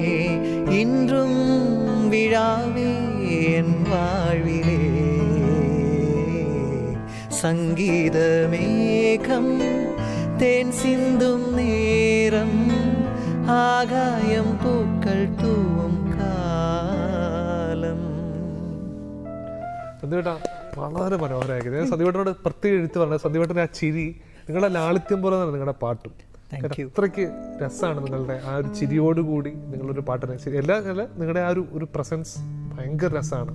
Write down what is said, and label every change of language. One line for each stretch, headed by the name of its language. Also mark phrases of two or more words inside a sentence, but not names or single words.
Tamil: இன்றும் விழாவே என் வாழ்விலே, சங்கீதமேகம் தேன் சிந்தும் நேரம், ஆகாயம் பூக்கள் தூவும் കാലം.
Malayalam: സന്ദീപേട്ടാ വളരെ മനോഹരമായിരിക്കും. സന്ദീപേട്ടനോട് പ്രത്യേക എഴുത്ത് പറഞ്ഞത് സന്ദീപേട്ടൻ്റെ ആ ചിരി, നിങ്ങളുടെ ലാളിത്യം പോലെ തന്നെ നിങ്ങളുടെ പാട്ടും അത്രയ്ക്ക് രസമാണ്. നിങ്ങളുടെ ആ ഒരു ചിരിയോടുകൂടി നിങ്ങളൊരു പാട്ടിനെ നിങ്ങളുടെ ആ ഒരു പ്രസൻസ് ഭയങ്കര രസമാണ്.